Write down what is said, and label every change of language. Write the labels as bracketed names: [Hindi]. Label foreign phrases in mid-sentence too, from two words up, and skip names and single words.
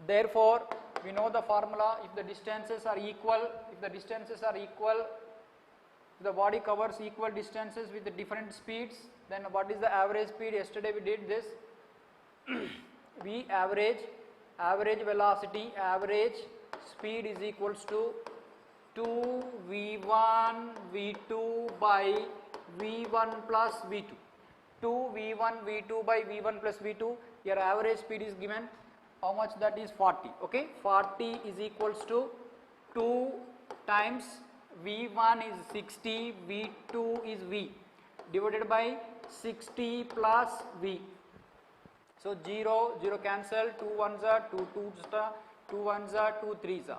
[English] Therefore, we know the formula. If the distances are equal, the body covers equal distances with the different speeds, then what is the average speed? Yesterday we did this. V average velocity, average speed is equals to 2 V1 V2 by V1 plus V2. 2 V1 V2 by V1 plus V2. Your average speed is given. How much? That is 40. Okay, 40 is equals to 2 times V1 is 60, V2 is V, divided by 60 plus V. So 0, 0 cancel, 2 ones are 2 2s are 2 ones are 2 3s are.